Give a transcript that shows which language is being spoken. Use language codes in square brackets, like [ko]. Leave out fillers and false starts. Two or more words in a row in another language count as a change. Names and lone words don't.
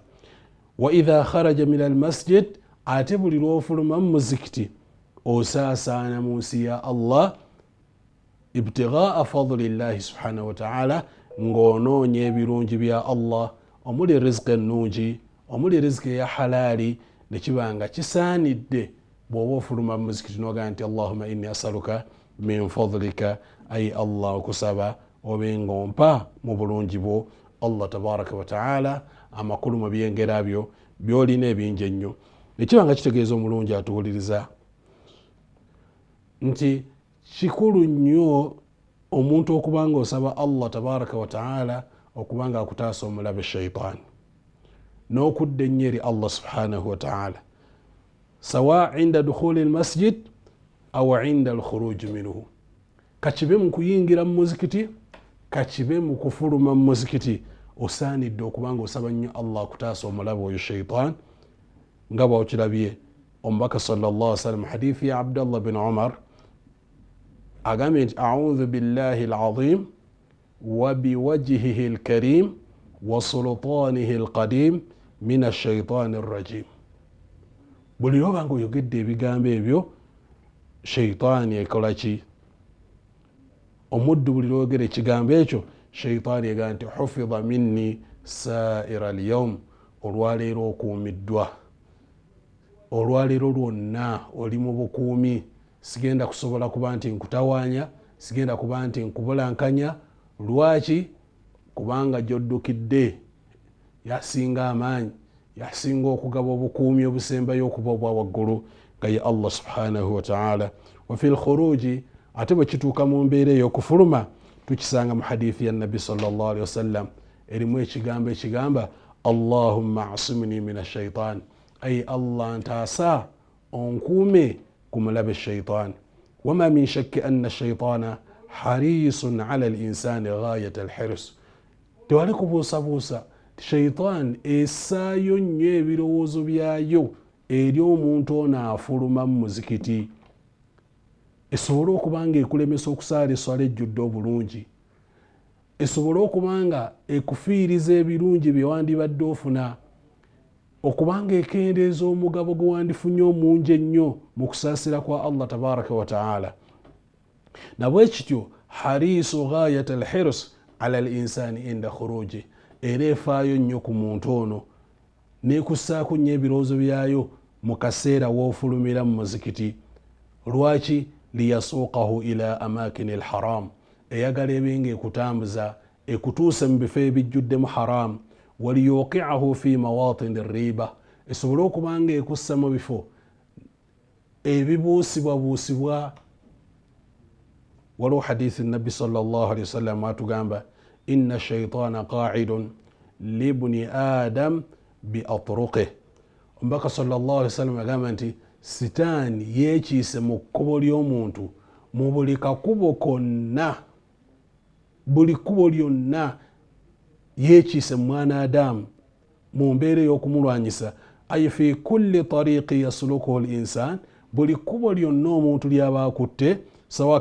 [ar] وإذا خرج من المسجد, [lg] ate buli lwofuluma mu muzikiti osaasaana mu nsi ya Allah [ar] ابتغاء فضل الله سبحانه وتعالى, [lg] ng'onoonya ebirungi bya Allah omuli rizqi ennungi, omuli rizqi ya halaali, nekibanga kisaanidde bw'oba ofuluma mu muzikiti n'ogamba nti [ar] اللهم إني أسألك من فضلك, [lg] ay Allah okusaba obe ng'ompa mu bulungi bwo Allah [ar] تبارك وتعالى [lg] amakulu mu byengera byo byolina ebingi ennyo. Nekibanga kitegeeza omulungi atuwuliriza nti kikulu nnyo omuntu okubanga osaba Allah [ar] تبارك وتعالى [lg] okubanga akutaasa omulabe shaitan n'okudda ennyo eri [ar] الله سبحانه وتعالى سواء عند دخول المسجد أو عند الخروج منه, [lg] kakibe mu kuyingira mu muzikiti, kakibe mu kufuluma mu muzikiti, osaanidde okubanga osaba nnyo Allah akutaasa omulabe oyo shaitan, nga bw'okirabye omubaka [ar] صلى الله عليه وسلم [lg] hadithi ya Abdullah bin Umar agambye nti [ar] أعوذ بالله العظيم وبوجهه الكريم وسلطانه القديم من الشيطان الرجيم. [lg] Buli lwobanga oyogedde ebigambo ebyo shaitaani ekola ki? Omuddu buli lwogera ekigambo ekyo shaitaani egamba nti [ar] حفظ مني سائر اليوم, [lg] olwaleero okuumiddwa, olwaleero lwonna oli mu bukuumi, sigenda kusobola kuba nti nkutawaanya, sigenda kuba nti nkubulankanya. Lwaki? Kubanga gy'oddukidde yasinga amaanyi, yasinga okugaba obukuumi obusembayo okuba obwa waggulu nga ye Allah [ar] سبحانه وتعالى. وفي الخروج, [lg] ate bwe kituuka mu mbeera ey'okufuluma tukisanga mu hadithi ya Nabi [ar] صلى الله عليه وسلم [lg] erimu ekigambo ekigamba [ar] اللهم اعصمني من الشيطان, [lg] ay Allah ntaasa onkuume ku mulabe shaitan. [ar] وما من شك أن الشيطان حريص على الإنسان غاية الحرص, [lg] tewali kubuusabuusa, shaitan essaayo nnyo ebirowoozo byayo eri omuntu ono afuluma mu muzikiti, esobole okubanga ekulemesa okusaala esswala ejjudde obulungi, esobole okubanga ekufiiriza ebirungi bye wandibadde ofuna, okubanga ekendeeza omugabo gwe wandifunye omungi ennyo mu kusaasira kwa Allah [ar] تبارك وتعالى. [lg] Nabwe kityo [ar] حريص غاية الحرص على الإنسان عند الخروج, [lg] era efaayo nnyo ku muntu ono nekussaako nnyo ebirowoozo byayo mu kaseera woofulumira mu muzikiti. Lwaki? [ar] ليسوقه إلى أماكن الحرام, [lg] eyagala ebenga ekutambuza ekutuuse mu bifo ebijjuddemu haram. [ar] وليوقعه في مواطن الريبة, [lg] esobole okubanga ekussa mu bifo ebibuusibwabuusibwa waliwo hadithi nabbi [ar] صلى الله عليه وسلم [lg] atugamba [ar] إن الشيطان قاعد لابن آدم بأطرقه. [lg] Omubaka [ar] صلى الله عليه وسلم [lg] agamba nti sitaani yekiise mu kkubo ly'omuntu mu buli kakubo konna, buli kkubo lyonna yekiise mwana adamu mu mbeera ey'okumulwanyisa. [ar] أي في كل طريق يسلكه الإنسان, [lg] buli kkubo lyonna omuntu lyaba akutte, sawa